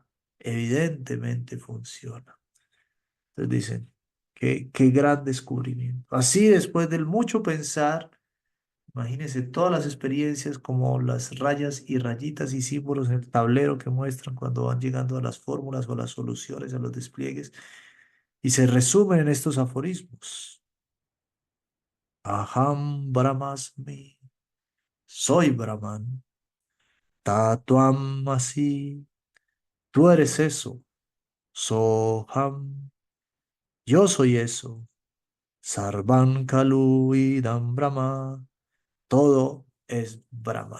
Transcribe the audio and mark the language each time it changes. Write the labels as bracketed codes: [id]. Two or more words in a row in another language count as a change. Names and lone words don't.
[es] Evidentemente funciona. Entonces dicen, qué gran descubrimiento. Así después del mucho pensar, imagínense todas las experiencias como las rayas y rayitas y símbolos en el tablero que muestran cuando van llegando a las fórmulas o las soluciones, a los despliegues, y se resumen en estos aforismos. [sa] Aham Brahmasmi. [es] Soy Brahman. [sa] Tatuam así. [es] Tú eres eso. Soham. Yo soy eso. [sa] Sarvan Kalu Idam Brahma. [es] Todo es Brahman.